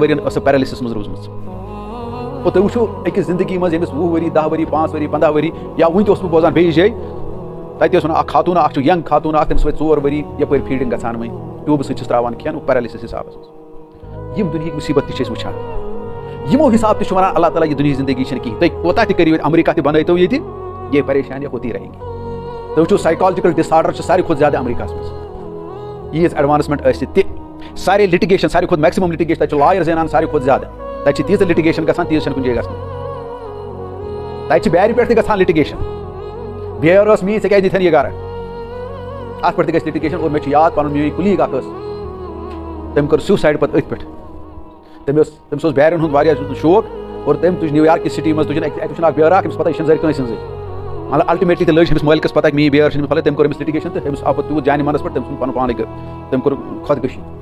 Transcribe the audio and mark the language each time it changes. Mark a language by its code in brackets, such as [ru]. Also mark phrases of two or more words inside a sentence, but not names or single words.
[ks] ؤرۍیَن ٲس سۄ پیرَلِسِس منٛز روٗزمٕژ اور تُہۍ وٕچھِو أکِس زندگی منٛز ییٚمِس 20 ؤری 10 ؤری 5 ؤری 15 ؤری یا وٕنہِ تہِ اوسُس بہٕ بوزان بیٚیِس جایہِ تَتہِ اوس وَنان اکھ خاتوٗن اکھ چھُ ینٛگ خاتوٗن اکھ تٔمِس وٲتۍ 4 ؤری یَپٲرۍ فیٖڈِنٛگ گژھان وۄنۍ ٹیوٗبہٕ سۭتۍ چھِس ترٛاوان کھٮ۪ن پیرَلِسِس حِسابَس منٛز یِم دُنہِکۍ مُصیٖبت تہِ چھِ أسۍ وٕچھان یِمو حِساب تہِ چھُ وَنان اللہ تعالیٰ یہِ دُنہِچ زندگی چھَنہٕ کِہیٖنۍ تُہۍ کوتاہ تہِ کٔرِو اَمریٖکہ تہِ بنٲیتو ییٚتہِ یہِ پریشان [ur] یا ہوتی رہیں گی [ks] تُہۍ وٕچھِو [en] psychological disorder [ks] چھِ ساروی کھۄتہٕ زیادٕ اَمریٖکاہَس منٛز ییٖژ ایڈوانسمنٹ ٲسِتھ تہِ سارے لِٹِگیشن ساروی کھۄتہٕ [en] maximum litigation [ks] تَتہِ چھُ لایَر زینان ساروی کھۄتہٕ زیادٕ تَتہِ چھِ تیٖژاہ لِٹِگیشن گژھان تیٖژ چھَنہٕ کُنہِ جایہِ گژھان تَتہِ چھِ بیرِ پٮ۪ٹھ تہِ گژھان لِٹِگیشن بیٚیہِ ٲس میٛٲنۍ ژےٚ کیازِ دِتھَن یہِ گرٕ اَتھ پٮ۪ٹھ تہِ گژھِ لِٹِگیشن اور مےٚ چھُ یاد پَنُن میٛٲنۍ کُلیٖگ اکھ ٲس تٔمۍ کٔر سیوٗسایڈ پَتہٕ أتھۍ پٮ۪ٹھ تٔمِس اوس بیرٮ۪ن ہُنٛد واریاہ شوق اور تٔمۍ تُج نِو یارکہِ سِٹی منٛز تُجِن اَتہِ وٕچھُن اکھ بیٛٲر اکھ أمِس پَتہ یہِ چھَنہٕ زَرِ کٲنٛسہِ ہٕنٛزٕے مطلب الٹِمیٹلی تہِ لٔج أمِس مٲلکَس پَتہ میٛٲنۍ بیٛٲر چھِ أمِس پھلٲنۍ تٔمۍ کوٚر أمِس لِٹِگیشن تہٕ أمِس آو پَتہٕ تیوٗت جانہِ مَنَس پٮ۪ٹھ تٔمۍ ژھُن پَنُن پانٕے تٔمۍ کوٚر خۄدکٔشی